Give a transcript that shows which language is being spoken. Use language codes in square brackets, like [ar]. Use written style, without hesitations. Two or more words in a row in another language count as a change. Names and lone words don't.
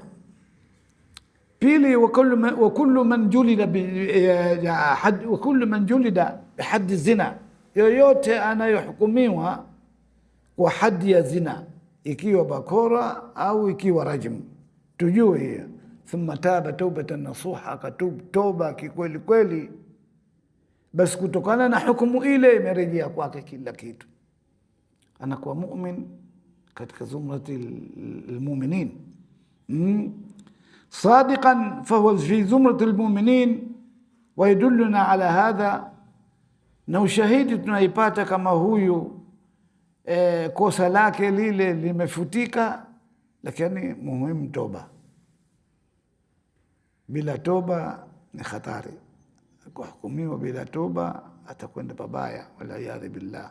[sw] Pili, [ar] وكل من جلد بحد الزنا, [sw] yoyote anayohukumiwa kwa hadi ya zina, ikiwa bakora au ikiwa rajm, tujue hiyo. [ar] ثم تاب توبة نصوحا, [sw] akatub toba kikweli kweli, basi kutokana na hukumu ile imerejea kwake kila kitu, anakuwa mu'min katika [ar] زمرة المؤمنين. صادقا فهو في زمرة المؤمنين. ويدلنا على هذا [sw] na ushahidi tunaipata kama huyu kosa lake lile limefutika, lakini muhimu toba. Bila toba ni hatari, kuhukumiwa bila toba atakwenda pabaya, [ar] والعياذ بالله.